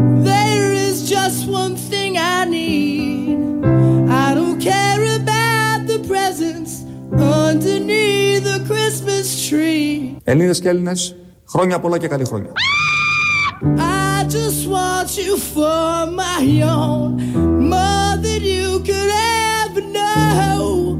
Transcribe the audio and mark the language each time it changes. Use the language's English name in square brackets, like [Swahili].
[English] There is just one thing I need. I don't care about the presents underneath the Christmas tree. [Greek] Ελλήνες και Έλληνες, χρόνια πολλά και καλή χρόνια. [English] I just want you for my own, more than you could ever know.